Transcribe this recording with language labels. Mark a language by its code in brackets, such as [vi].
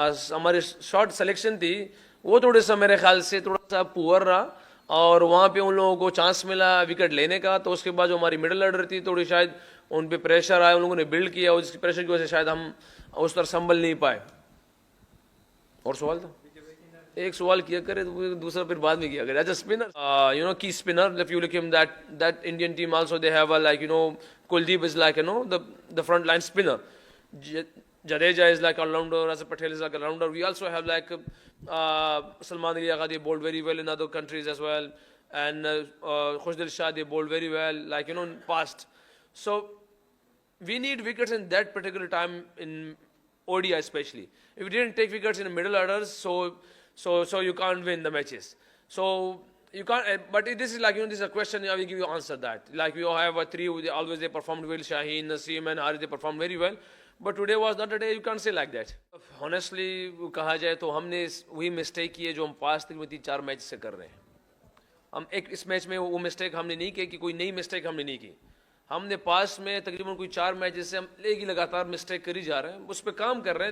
[ur] ہماری shot selection تھی وہ تھوڑے سا میرے خیال سے تھوڑا سا پور رہا، اور وہاں پہ ان لوگوں کو چانس ملا وکٹ لینے کا، تو اس کے بعد جو ہماری مڈل آرڈر تھی تھوڑی شاید ان پہ پریشر آیا، ان لوگوں نے بلڈ کیا، اور اس کی پریشر کی وجہ سے شاید ہم اس طرح سنبھل نہیں پائے. اور سوال تھا ایک سوال کیا کرے تو دوسرا پھر بعد میں کیا کرے. [en] As a spinner you know کی spinner if you look him that Indian team also they have a like you know Kuldeep is like you know the front line spinner, Jadeja is like all-rounder, Rasa Patel is like a rounder. We also have like Salman Ali Agha, they bowled very well in other countries as well, and Khushdil Shah, they bowled very well like you know in past. So we need wickets in that particular time in ODI especially. If we didn't take wickets in the middle orders, so you can't win the matches. So you can't. But this is like you know, this is a question. I will give you answer that. Like we all have a three. Always they performed well. Shaheen, Naseem, and Harith, they performed very well. But today was not a day. You can't say like that. [ur] Honestly, کہا جائے تو ہم نے وہی mistake کی ہے جو ہم پاس تک میں 3-4 میچ سے کر رہے ہیں. ہم ایک اس میچ میں وہ مسٹیک ہم نے نہیں کی کہ کوئی نئی مسٹیک ہم نے نہیں کی. ہم نے پاس میں تقریباً کوئی 4 میچ سے ہم ایک ہی لگاتار مسٹیک کری جا رہے ہیں، اس پہ کام کر رہے ہیں.